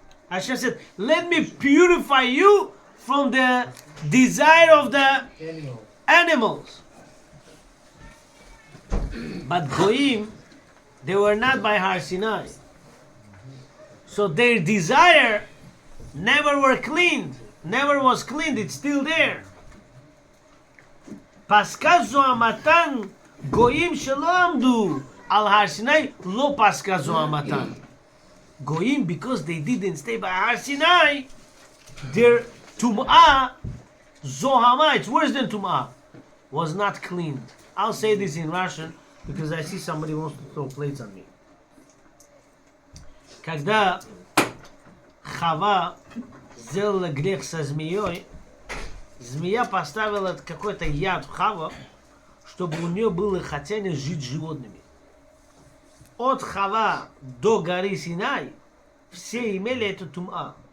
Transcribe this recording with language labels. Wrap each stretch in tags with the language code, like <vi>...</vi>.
<en>Hashem said, let me purify you from the desire of the animals. But Goyim, they were not by Har Sinai. So their desire never were cleaned. Never was cleaned. It's still there.</en> <he>פסקה זו המתן, גויים שלא עמדו על הר סיני, לא פסקה זו המתן.</he> <en>Goyim, because they didn't stay by Har Sinai, their tum'ah, zohama, it's worse than tum'ah, was not cleaned. I'll say this in Russian because I see somebody wants to throw plates on me.</en> <ru>Когда Хава сделала грех со змеей, змея поставила какой-то яд в Хава, чтобы у нее было хотение жить с животными. От Хава до горы Синай все имели эту тум'а.</ru>